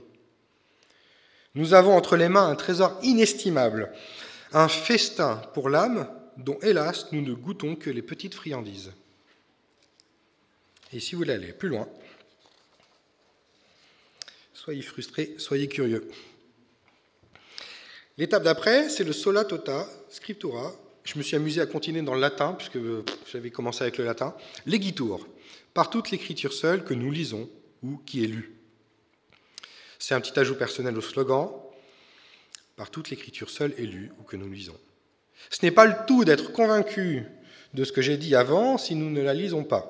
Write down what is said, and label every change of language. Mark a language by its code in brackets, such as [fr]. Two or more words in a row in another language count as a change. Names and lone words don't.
[fr] Nous avons entre les mains un trésor inestimable, un festin pour l'âme dont, hélas, nous ne goûtons que les petites friandises. Et si vous voulez aller plus loin, soyez frustrés, soyez curieux. L'étape d'après, c'est le [la] sola tota scriptura. [fr] Je me suis amusé à continuer dans le latin, puisque j'avais commencé avec le latin. Legitur, par toute l'écriture seule que nous lisons ou qui est lue. C'est un petit ajout personnel au slogan, par toute l'écriture seule est lue ou que nous lisons. Ce n'est pas le tout d'être convaincu de ce que j'ai dit avant si nous ne la lisons pas.